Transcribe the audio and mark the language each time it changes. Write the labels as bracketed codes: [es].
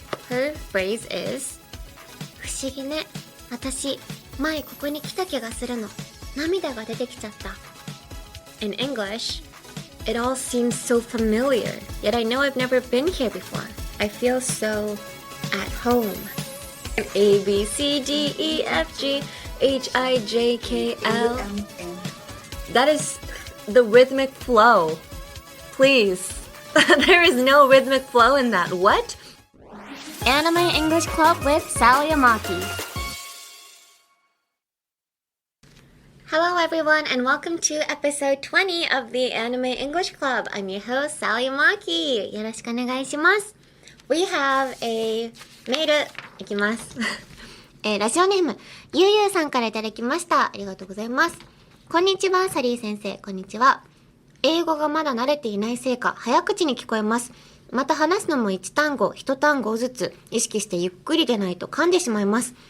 [en] Her phrase is [ja] 不思議ね。私、前ここに来た気がするの。涙が出てきちゃった。 [en] In English, it all seems so familiar, yet I know I've never been here before. I feel so at home. A, B, C, D, E, F, G, H, I, J, K, L. That is the rhythmic flow. Please. There is no rhythmic flow in that. What? Anime English Club with Sally Amaki. Hello everyone and welcome to episode 20 of the Anime English Club. I'm your host, Sally Amaki. [ja] よろしくお願いします。 [en] We have a [ja] メールいきます。ラジオネーム、ゆうゆうさんからいただきました。ありがとうございます。こんにちは、サリー先生。こんにちは。英語がまだ慣れていないせいか、早口に聞こえます。また話すのも1単語、1単語ずつ意識してゆっくりでないと噛んでしまいます。